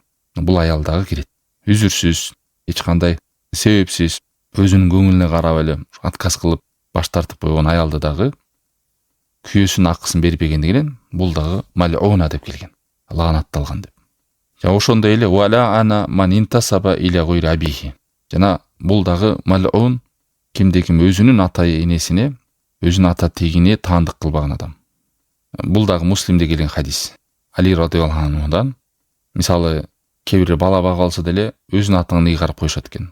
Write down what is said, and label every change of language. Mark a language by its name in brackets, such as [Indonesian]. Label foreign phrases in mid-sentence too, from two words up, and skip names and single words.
[Kyrgyz] Бул аял дагы кирет. Үзүрсүз, эч кандай себепсиз өзүнүн көңүлүнө карап эле отказ кылып баш тартып койгон аялды дагы күйөөсүнүн акысын бербегендигинен бул дагы мал'уна деп келген. Лаанатталган деп. Жана ошондой эле [Arabic] ولا أنا من انتسب إلى غير أبيه. [Kyrgyz] Жана бул дагы мал'ун кимде-ким өзүнүн ата энесине, өзүнүн ата тегине таандык кылбаган адам. Бул дагы Муслимде келген хадис. Али радыйаллаху анхудан, мисалы, кээ бир бала багып алса деле өзүнүн атаңды ыйгарып коюшат экен.